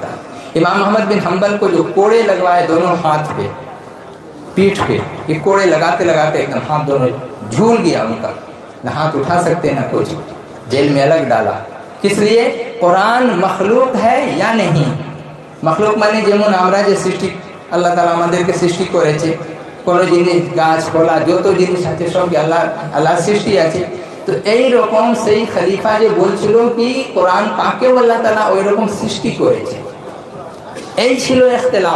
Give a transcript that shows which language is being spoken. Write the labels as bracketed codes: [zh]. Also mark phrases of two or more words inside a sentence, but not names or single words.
[ur] امام احمد بن حنبل کو جو کوڑے لگوائے دونوں ہاتھ پہ، پیٹھ پہ، یہ کوڑے لگاتے لگاتے ایک دم ہاتھ دونوں جھول گیا ان کا، نہ ہاتھ اٹھا سکتے نہ کچھ، جیل میں الگ ڈالا۔ کس لیے؟ قرآن مخلوق ہے یا نہیں؟ مخلوق مانے [bn] যেমন আমরা যে সৃষ্টি আল্লাহ তাআলা আমাদেরকে সৃষ্টি করেছে, কোনো জিনিস গাছ ফলা যত জিনিস আছে সব আল্লাহ সৃষ্টি আছে। তো এই রকম সেই খলিফা যে বলছিল কি কোরআন পাকেও আল্লাহ তাআলা ওই রকম সৃষ্টি করেছে, এই ছিল ইখতিলাফ।